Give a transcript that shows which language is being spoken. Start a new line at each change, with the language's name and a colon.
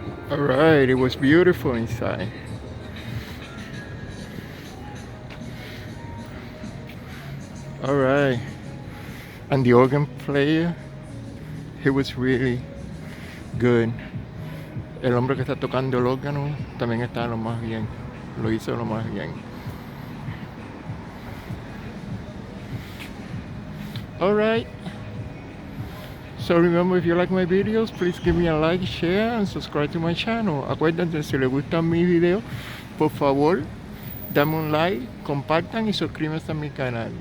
English: Alright, it was beautiful inside. Alright. And the organ player, he was really good.
Spanish: El hombre que está tocando el órgano también está lo más bien. Lo hizo lo más bien.
English: Alright. So remember, if you like my videos, please give me a like, share, and subscribe to my channel.
Spanish: Acuérdense, si les gustan mis videos, por favor, dame un like, compartan y suscríbanse a mi canal.